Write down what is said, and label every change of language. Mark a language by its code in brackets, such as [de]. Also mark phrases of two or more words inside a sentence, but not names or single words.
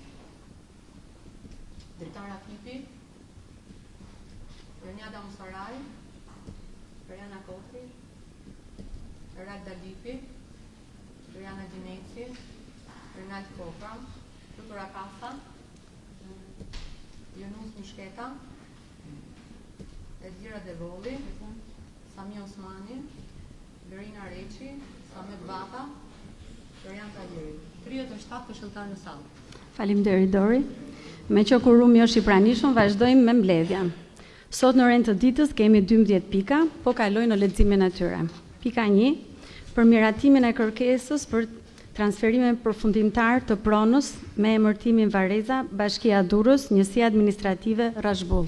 [sq] Dritara Fipi, Rënjada Musaraj, Periana Kotri, Rad Dalipi, Riana Gjineci, Renald Koka, Lukura Kasa, Jonus Mishketa, Edira Devoli, Sami Osmani, Verina Reqi, Samet Bata, Florian Taljeri. 37 këshilltar në sallë. Faleminderit Dori. Me që kurumi është i pranishëm, vazhdojmë me mbledhjen. Sot në orën të ditës kemi 12 pika, po kaloj në leximin e tyre. Pika 1, për miratimin e kërkesës për transferimin përfundimtar të pronës me emërtimin Vareza, Bashkia Durrës, Njësia Administrative Rashbull.